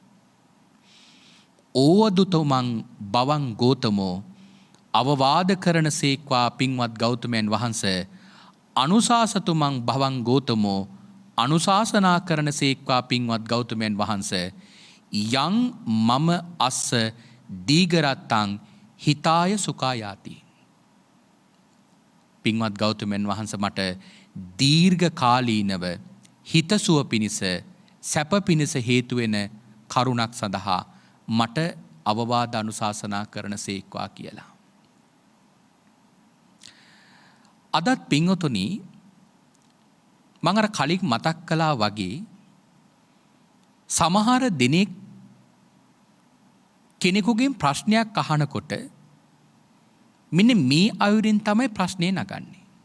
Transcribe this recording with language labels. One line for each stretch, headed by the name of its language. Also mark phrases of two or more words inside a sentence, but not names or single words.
Pali: ඕවදුතමං බවං ගෝතමෝ
Sinhala: අවවාද කරන සේක්වා පින්වත් ගෞතමයන් වහන්සේ
Pali: අනුශාසතුමං භවං ගෝතමෝ
Sinhala: අනුශාසනා කරන සේක්වා පින්වත් ගෞතමයන් වහන්සේ
Pali: යං මම අස්ස දීගරත්තං හිතාය සුඛායාති.
Sinhala: පින්වත් ගෞතමයන් වහන්සේ මට දීර්ඝ කාලීනව හිතසුව පිණිස සැප පිණිස හේතු වෙන කරුණක් සඳහා මට අවවාද අනුශාසනා කරන සේක්වා කියලා. අදත් පින්වතුනි මම අර කලින් මතක් කළා වගේ සමහර දිනෙක කෙනෙකුගෙන් ප්‍රශ්නයක් අහනකොට මෙන්න මේ අයුරින් තමයි ප්‍රශ්නේ නගන්නේ.